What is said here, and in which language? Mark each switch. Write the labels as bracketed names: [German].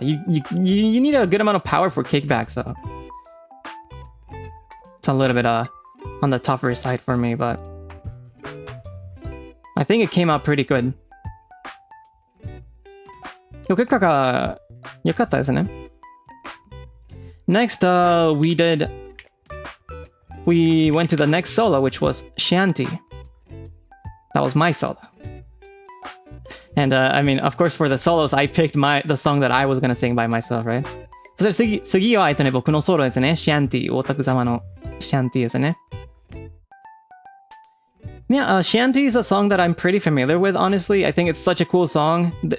[English] You need a good amount of power for kickback, so it's a little bit on the tougher side for me, but I think it came out pretty good. [Japanese] 結果が良かったですね。 [English] Next, we went to the next solo, which was Shanty. That was my solo. And I mean, of course, for the solos, I picked the song that I was gonna sing by myself, right? [Japanese] そして次は僕のソロですね。Shanty、オタク様の Shanty ですね。 [English] Yeah, Shanty is a song that I'm pretty familiar with, honestly. I think it's such a cool song.